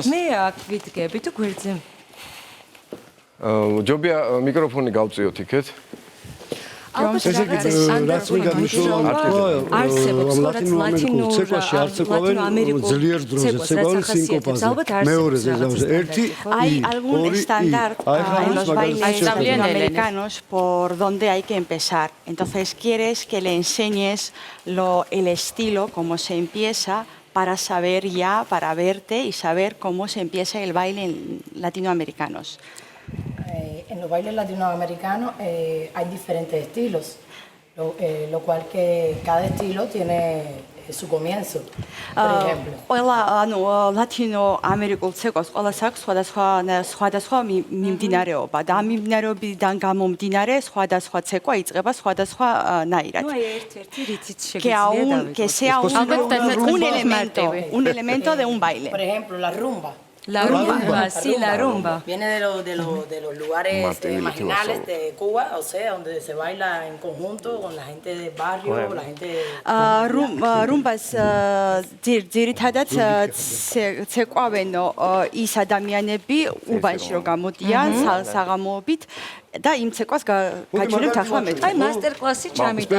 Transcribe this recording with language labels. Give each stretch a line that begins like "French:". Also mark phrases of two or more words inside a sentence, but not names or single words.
Georgian: მე აქ ვიდგები თუ გვერდზე. ჯობია მიკროფონი გავწიოთ იქეთ. რაც მინდა მნიშვნელოვანი არსებობს ლათინურ ცეკვაში არ ცეკვავენ ძლიერ დროზე ცეკვავენ სინკოპაზე მეორეზე ერთი
Spanish: hay algún estándar en los bailes latinoamericanos por donde hay que empezar entonces quieres que le enseñes el estilo cómo se empieza para saber ya para verte y saber cómo se empieza el baile en latinoamericanos. En los bailes latinoamericanos hay diferentes estilos, lo cual que cada estilo tiene su comienzo, por ejemplo.
Georgian: Ყველა ლათინო ამერიკულ ცეკვას ყველას აქვს სხვადასხვა მიმდინარეობა და ამ მიმდინარეობიდან გამომდინარე სხვადასხვა ცეკვა იწყება სხვადასხვა ნაირად. Ну, ერთ-ერთი რითიც შეგიძლია
Spanish: que sea un elemento de un baile. Por ejemplo, la rumba. La rumba, sí, la rumba. Viene de los lugares marginales de Cuba, o sea, donde se baila en conjunto con la gente del barrio, la gente...
Georgian: Rumbas ძირითადად ცეკვავენ ის ადამიანები უბანში რომ გამოდიან საღამოობით და იმ ცეკვას გაჩვენებთ ახლა მე. აი მასტერკლასი ჩამიტა.